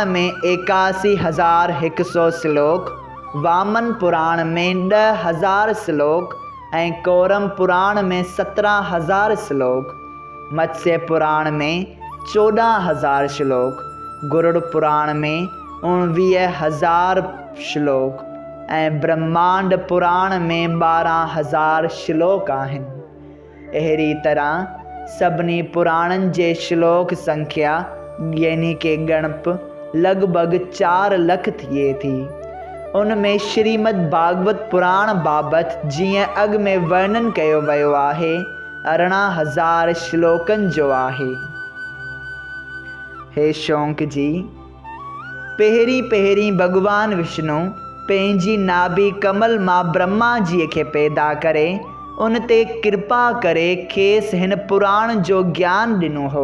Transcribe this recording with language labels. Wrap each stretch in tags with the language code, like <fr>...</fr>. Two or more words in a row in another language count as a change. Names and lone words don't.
<sd>में 81,100 श्लोक, वामन पुराण में 10,000 श्लोक ऐं कोरम पुराण में 17,000 श्लोक, मत्स्य पुराण में 14,000 श्लोक, गरुड़ पुराण में 19,000 श्लोक ऐं ब्रह्मांड पुराण में 12,000 श्लोक आहिनि। अहिड़ी तरह सभिनी पुराणनि जे श्लोक संख्या यानी के गणप लॻभॻि 4 लख थिए थी। उनमें श्रीमद् भागवत पुराण बाबति जीअं अॻु में वर्णन कयो वियो आहे 18,000 श्लोकनि जो आहे। हे शौंक जी, पहिरीं भॻवान विष्णु पंहिंजी नाभि कमल मां ब्रह्मा जीअ खे पैदा करे उन ते कृपा करे खेसि हिन पुराण जो ज्ञान ॾिनो हो।</sd>